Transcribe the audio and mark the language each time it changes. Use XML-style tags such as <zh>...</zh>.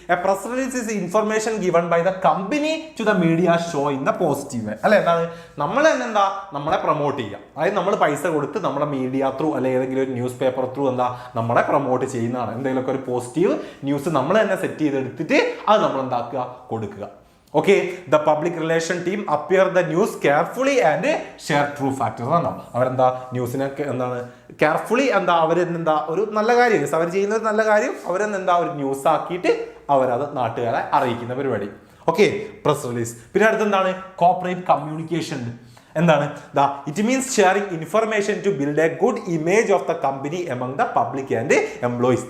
<en>A press release is information given by the company to the media show in the positive way അല്ലെ.</en> <ml>എന്താണ് നമ്മൾ തന്നെ എന്താ നമ്മളെ പ്രൊമോട്ട് ചെയ്യുക, അതായത് നമ്മൾ പൈസ കൊടുത്ത് നമ്മുടെ മീഡിയ ത്രൂ അല്ലെ ഏതെങ്കിലും ഒരു ന്യൂസ് പേപ്പർ ത്രൂ എന്താ നമ്മളെ പ്രൊമോട്ട് ചെയ്യുന്നതാണ്. എന്തെങ്കിലുമൊക്കെ ഒരു പോസിറ്റീവ് ന്യൂസ് നമ്മൾ തന്നെ സെറ്റ് ചെയ്തെടുത്തിട്ട് അത് നമ്മൾ എന്താക്കുക കൊടുക്കുക.</ml> <en>Okay, the public relation team appear the news carefully and share true factors.</en> <ml>അവരെന്താ ന്യൂസിനൊക്കെ എന്താണ് കെയർഫുള്ളി എന്താ അവരെന്താ ഒരു നല്ല കാര്യം അവർ ചെയ്യുന്ന ഒരു നല്ല കാര്യം അവരെന്താ ഒരു ന്യൂസ് ആക്കിയിട്ട് അവരത് നാട്ടുകാരെ അറിയിക്കുന്ന പരിപാടി. Okay, press release. പിന്നെ അടുത്തെന്താണ് കോർപ്പറേറ്റ് കമ്മ്യൂണിക്കേഷൻ.</ml> <en>എന്താണ് it means sharing information to build a good image of the company among the public and employees.</en>